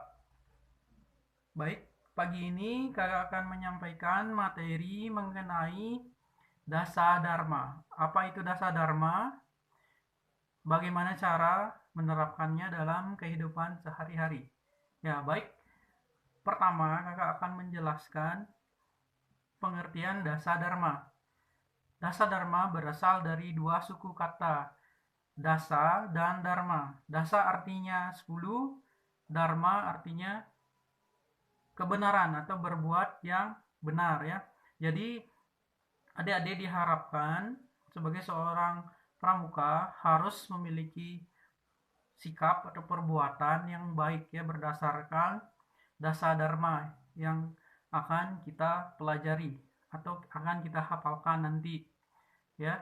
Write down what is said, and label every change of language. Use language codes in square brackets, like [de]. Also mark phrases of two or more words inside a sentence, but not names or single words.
[id] Baik, pagi ini kakak akan menyampaikan materi mengenai dasa dharma. Apa itu dasa dharma? Bagaimana cara menerapkannya dalam kehidupan sehari-hari? Ya, baik. Pertama, kakak akan menjelaskan pengertian dasa dharma. Dasa dharma berasal dari dua suku kata, dasa dan dharma. Dasa artinya 10, dharma artinya kebenaran atau berbuat yang benar ya. Jadi adik-adik diharapkan sebagai seorang pramuka harus memiliki sikap atau perbuatan yang baik ya berdasarkan dasa dharma yang akan kita pelajari atau akan kita hafalkan nanti ya.